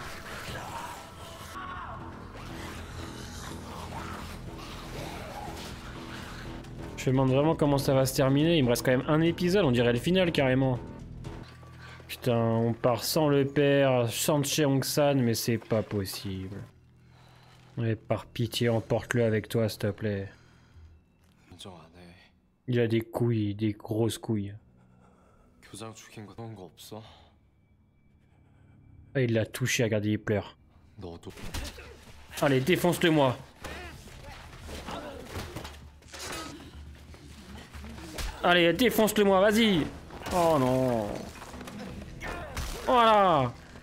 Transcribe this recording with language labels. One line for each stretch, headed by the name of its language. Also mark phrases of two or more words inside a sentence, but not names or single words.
French: Je me demande vraiment comment ça va se terminer. Il me reste quand même un épisode, on dirait le final carrément. Putain, on part sans le père, sans Cheong-san, mais c'est pas possible. Ouais, par pitié, emporte-le avec toi, s'il te plaît.
Korean: 인정 안 해.
French: Il a des couilles, des grosses couilles.
Korean: 교장 죽인 거 그런 거 없어?
French: Ah, il l'a touché, regardez, il pleure.
Korean: 너도
French: Allez, défonce-le-moi. Allez, défonce-le-moi, vas-y. Oh non. Voilà.